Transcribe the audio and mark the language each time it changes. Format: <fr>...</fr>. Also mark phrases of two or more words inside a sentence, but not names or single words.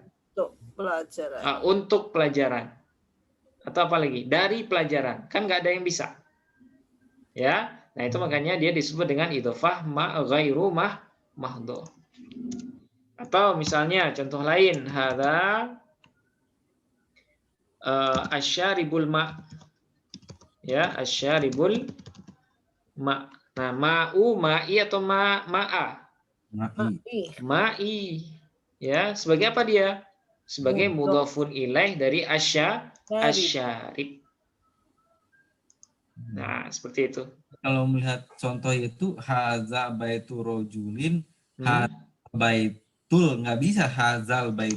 <id>Untuk pelajaran. Atau apa lagi? Dari pelajaran. Kan nggak ada yang bisa. Ya, nah itu makanya dia disebut dengan</id> <ar>إضافة غير محضة.</ar> <id>Atau misalnya contoh lain,</id> <ar>هذا شارب الماء.</ar> <id>Ya,</id> <ar>شارب الماء.</ar> <id>Nah,</id> <ar>ماءُ ماءِ</ar> <id>atau ma'a? Ma'i. Ya, sebagai apa dia? Sebagai</id> <ar>مضاف إليه</ar> <id>dari asyarib. Nah, seperti itu. Kalau melihat contoh itu</id> <ar>هذا بيت رجل,</ar> <id>baitul nggak bisa</id> <ar>هذا البيت.</ar>